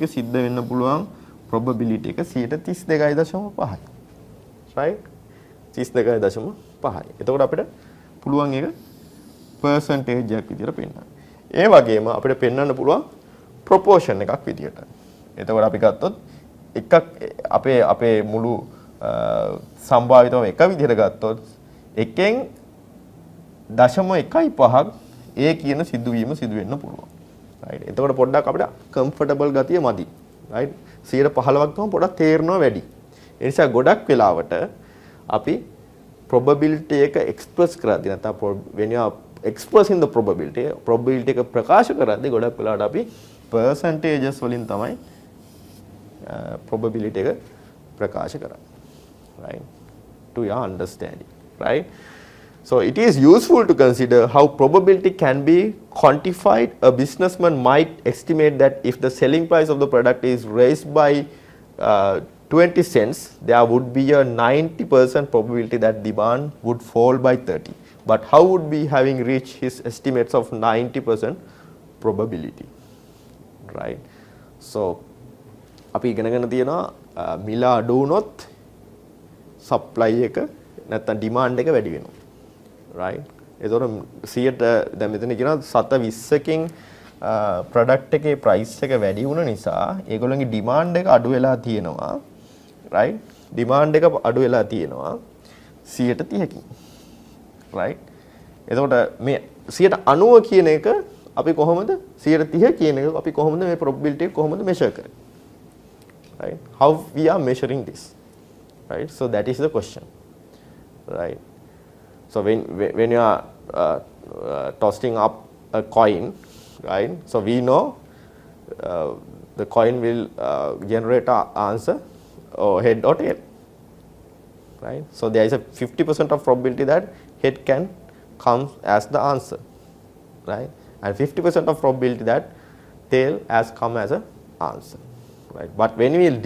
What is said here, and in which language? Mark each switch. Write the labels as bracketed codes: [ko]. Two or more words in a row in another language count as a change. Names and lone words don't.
[si] සිද්ධ වෙන්න පුළුවන් probability එක 32.5යි right 32.5යි එතකොට අපිට පුළුවන් එක percentage එකක් විදියට පෙන්නන්න ඒ වගේම අපිට පෙන්වන්න පුළුවන් proportion එකක් විදියට එතකොට අපි ගත්තොත් එකක් අපේ මුළු සම්භාවිතව එක විදිහට ගත්තොත් එකෙන් 0.15ක් ඒ කියන සිදුවීම සිදු වෙන්න පුළුවන්. right. එතකොට පොඩ්ඩක් අපිට comfortable ගතිය මදි. right. 15ක් ගම පොඩ්ඩක් තේරෙනවා වැඩි. ඒ නිසා ගොඩක් වෙලාවට අපි probability එක express කරද්දී නැත්නම් [en] when you are expressing the probability [si] එක ප්‍රකාශ කරද්දී ගොඩක් වෙලාවට අපි percentages වලින් තමයි probability එක ප්‍රකාශ කරන්නේ. [en] right to your understanding right so it is useful to consider how probability can be quantified a businessman might estimate that if the selling price of the product is raised by 20 cents there would be a 90% probability that demand would fall by 30 but how would be having reached his estimates of 90% probability right so [si] අපි ඉගෙනගෙන තියෙනවා මිල අඩු වුණොත් supply එක නැත්නම් demand එක වැඩි වෙනවා right ඒතකොට 100ට දැන් මෙතන කියනවා 720කින් product එකේ price එක වැඩි වුණ නිසා ඒගොල්ලන්ගේ demand එක අඩු වෙලා තියෙනවා right demand එක අඩු වෙලා තියෙනවා 130කින් right එතකොට මේ 90 කියන එක අපි කොහොමද 130 කියන එක අපි කොහොමද මේ probability එක කොහොමද measure කරන්නේ [en] right how we are measuring this right so that is the question right so when you are tossing up a coin right so we know the coin will generate an answer or head or tail right so there is a 50% of probability that head can come as the answer right and 50% of probability that tail has come as a answer right but when we are